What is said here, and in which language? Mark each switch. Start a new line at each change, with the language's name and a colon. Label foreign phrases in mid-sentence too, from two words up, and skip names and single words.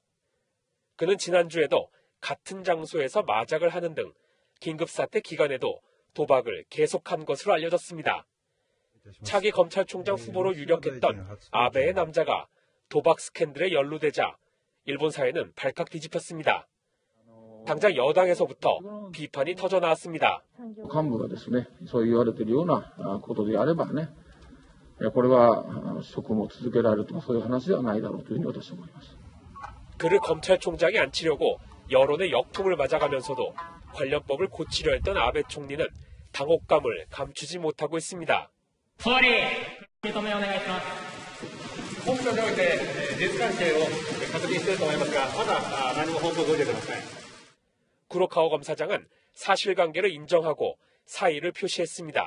Korean: 그는 지난주에도 같은 장소에서 마작을 하는 등 긴급사태 기간에도 도박을 계속한 것으로 알려졌습니다. 차기 검찰총장 후보로 유력했던 아베의 남자가 도박 스캔들에 연루되자 일본 사회는 발칵 뒤집혔습니다. 당장 여당에서부터 비판이 터져나왔습니다.
Japanese: 幹部がですね、そう言われているようなことであればね、これは職務を続けられるとかそういう話ではないだろうというふうに私は思います。
Korean: 그를 검찰총장에 앉히려고 여론의 역풍을 맞아가면서도 관련법을 고치려 했던 아베 총리는 당혹감을 감추지 못하고 있습니다. 구로카와 검사장은 사실관계를 인정하고 사의를 표시했습니다.